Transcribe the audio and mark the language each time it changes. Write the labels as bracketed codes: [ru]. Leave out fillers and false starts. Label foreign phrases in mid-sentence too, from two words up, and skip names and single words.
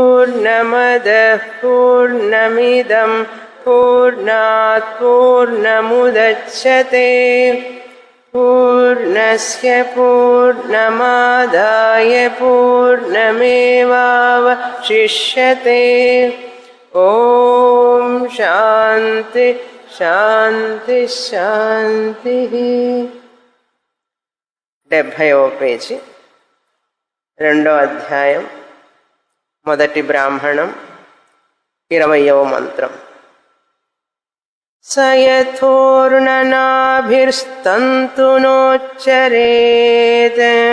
[sa] पूर्णमदः पूर्णमिदं पूर्णात् पूर्णमुदच्यते पूर्णस्य पूर्णमादाय पूर्णमेवावशिष्यते ॐ शान्ति शान्ति शान्तिः [te] 70వ పేజీ రెండో అధ్యాయం మొదటి బ్రాహ్మణం 20వ మంత్రం [sa] सयथोर्णनाभिर्स्तन्तुनोच्चरेत्